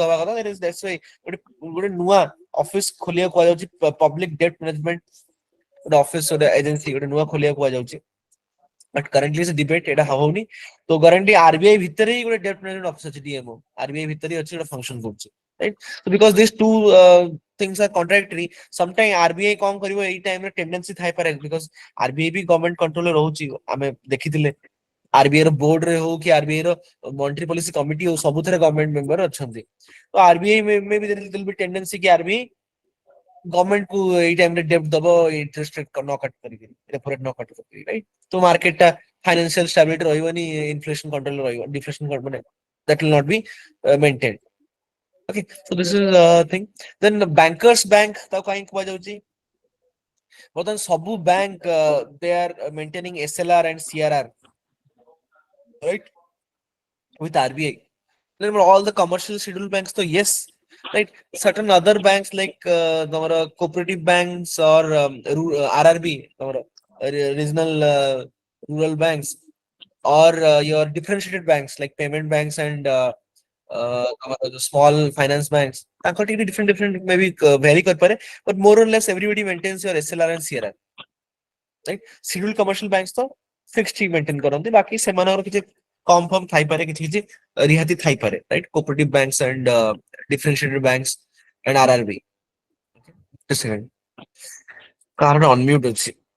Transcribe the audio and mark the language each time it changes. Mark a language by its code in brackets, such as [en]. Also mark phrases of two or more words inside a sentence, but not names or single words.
[or] ଦବା କଥା [en] that's why [or] ଗୋଟେ ନୂଆ ଅଫିସ ଖୋଲିବାକୁ କୁହାଯାଉଛି [en] public debt management [or] ଗୋଟେ ଅଫିସ ଗୋଟେ ଏଜେନ୍ସି ଗୋଟେ ନୂଆ ଖୋଲିବାକୁ କୁହାଯାଉଛି [en] but currently [or] ସେ ଡିବେଟ ଏଇଟା ହଉନି ତ କରେଣ୍ଟଲି ଆରବିଆଇ ଭିତରେ ହିଁ ଗୋଟେ [en] debt management office [or] ଅଛି ଡିଏମଓ ଆରବିଆଇ ଭିତରେ ହିଁ ଅଛି ଗୋଟେ ଫଙ୍କସନ କରୁଛି [en] right because this two things are contradictory sometime [or] RBI କଣ କରିବ ଏଇ ଟାଇମରେ ଟେଣ୍ଡେନ୍ସି ଥାଇପାରେ ବିକଜ ଆରବିଆଇ ବି ଗଭର୍ଣମେଣ୍ଟ କଣ୍ଟ୍ରୋଲରେ ରହୁଛି ଆମେ ଦେଖିଥିଲେ ଆରବିଆଇ ର ବୋର୍ଡ ରେ ହଉ କି ଆରବିଆଇ ର [en] monetary policy committee [or] ହଉ ସବୁଥିରେ [en] government member [or] ଅଛନ୍ତି ତ ଆରବିଆଇ ମେ ବି ଟେଣ୍ଡେନ୍ସି କି ଆରବିଆଇ ଗଭର୍ଣମେଣ୍ଟ କୁ ଏଇ ଟାଇମରେ ଡେପ୍ଟ ଦବ [en] interest rate [or] ନ କଟ୍ କରିକି [en] repo rate [or] ନ କଟ୍ କରିକି ରାଇଟ ତ ମାର୍କେଟ ଟା [en] financial stability [or] ରହିବନି [en] inflation control [or] ରହିବ ଡିଫ୍ଲେସନ ମାନେ [en] that will not be maintained okay so this is thing then the bankers bank [or] ତାକୁ କାହିଁକି କୁହାଯାଉଛି ବର୍ତ୍ତମାନ ସବୁ ବ୍ୟାଙ୍କ [en] they are maintaining SLR and CRR right with RBI then all the commercial scheduled banks so yes right certain other banks like our cooperative banks or RRB our regional rural banks or your differentiated banks like payment banks and the small finance banks [or] ତାଙ୍କର ଟିକେ [en] different different maybe vary କରିପାରେ but more or less everybody maintains your SLR and CRR right scheduled commercial banks [or] ତ fixed ହିଁ maintain କରନ୍ତି ବାକି ସେମାନଙ୍କର କିଛି କମ ଫମ ଥାଇପାରେ କିଛି କିଛି ରିହାତି ଥାଇପାରେ [en] right cooperative banks and differentiated banks and RRB just a second [or] କାରଣ ଅନମ୍ୟୁଟ ଅଛି